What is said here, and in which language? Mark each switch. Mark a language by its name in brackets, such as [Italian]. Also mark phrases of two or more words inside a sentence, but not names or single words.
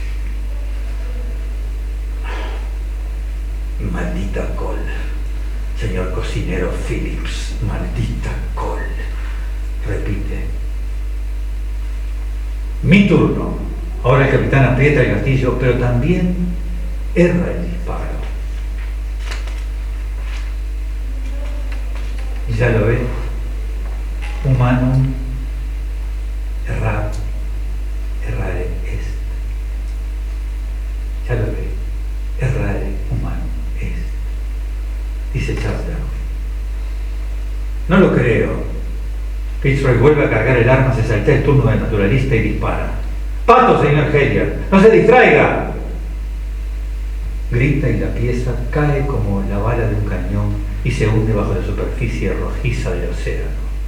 [Spanish] Maldita col, señor cocinero Phillips, maldita col, repite. Mi turno. Ahora el capitán aprieta el gatillo, pero también erra el disparo. Y ya lo ve, [Latin] humanum errare est. [Spanish] Ya lo ve, [Latin] errare humanum est, [Spanish] dice Charles Darwin. No lo creo. Fitzroy vuelve a cargar el arma, se saltea el turno del naturalista y dispara. ¡Pato, señor Hellyer! ¡No se distraiga! Grita y la pieza cae como la bala de un cañón y se hunde bajo la superficie rojiza del océano.